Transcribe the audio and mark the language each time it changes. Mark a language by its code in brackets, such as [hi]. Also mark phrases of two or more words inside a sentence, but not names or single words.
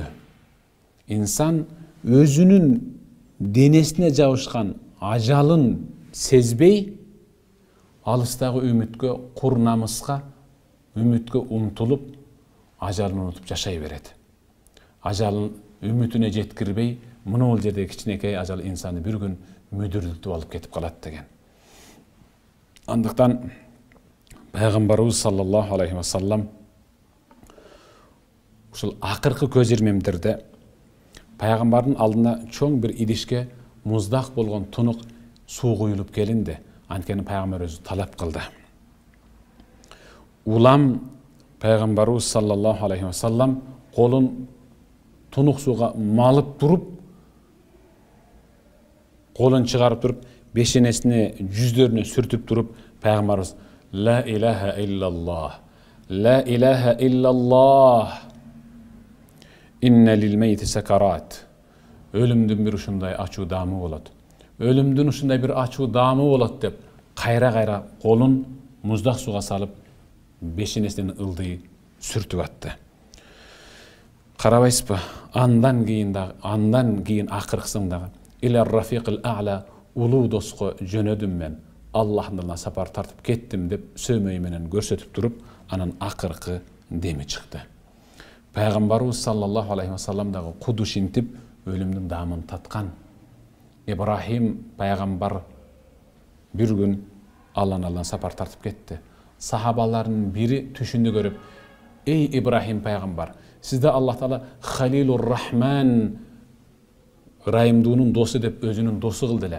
[ky] Инсан өзүнүн денесине жабышкан ажалын сезбей, алыстагы үмүткө, кур намыска, үмүткө умтулуп, ажалын унутуп жашай берет. Ажалын үмүтүнө жеткирбей, мына бул жерде кичинекей ажал инсаны бир күн мүдүрүлтүп алып кетип калат" деген. Андыктан пайгамбарыбыз [ar] صلى الله عليه وسلم [ky] ушул акыркы көз ирмемдерде пайгамбардын алдына чоң бир идишке муздак болгон тунук суу куюлуп келинди. Анткени пайгамбар өзү талап кылды. Улам пайгамбарыбыз [ar] صلى الله عليه وسلم [ky] колун тунук сууга малып туруп, колун чыгарып туруп, бешенесине, жүздөрүнө сүртүп туруп, пайгамбарыбыз: [ar] "لا إله إلا الله، لا إله إلا الله، إن للموت سكرات." [ky] Өлүмдүн бир ушундай ачуу даамы болот. Өлүмдүн ушундай бир ачуу даамы болот деп, кайра-кайра колун муздак сууга салып, бешенесинен ылдый сүртүп атты. Карабайсызбы, андан кийин акыркысын дагы [ar] إلى الرفيق الأعلى, [ky] улуу доско жөнөдүм мен, Аллахтан сапар тартып кеттим деп сөмөй менен көрсөтүп туруп, анан акыркы деми чыкты. Пайгамбарыбыз [ar] صلى الله عليه وسلم [ky] дагы кудушинтип өлүмдүн даамын таткан. Ибрахим пайгамбар бир күн Алладан сапар тартып кетти. Сахабалардын бири түшүндү көрүп: "Эй Ибрахим пайгамбар, сизде Аллах Таала Халилур Рахман, Райымдуунун досу деп өзүнүн досу кылды эле.